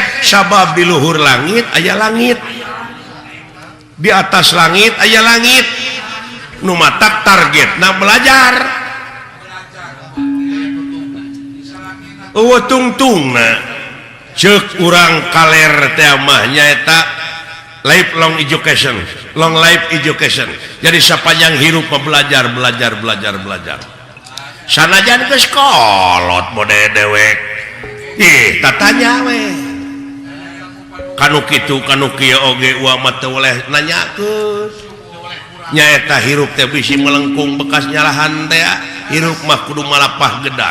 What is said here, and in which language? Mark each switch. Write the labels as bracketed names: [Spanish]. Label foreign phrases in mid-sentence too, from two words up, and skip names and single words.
[Sundanese] Sabab di luhur langit aya langit. [Indonesian] Di atas langit [Sundanese] aya langit. Nu matak targetna belajar. Eueuh tungtungna ceuk urang kaler teh mah nyaeta [English] lifelong education, long life education. [Sundanese] Jadi sapanjang hirup belajar. Sanajan geus kolot mode dewek. Ih, tatanya we. Kanu kitu kanu kieu oge uang mah teu oleh nanyakeun. Nyaeta hirup teh bisi melengkung bekas nyalahan teh, hirup mah kudu malapah gedang.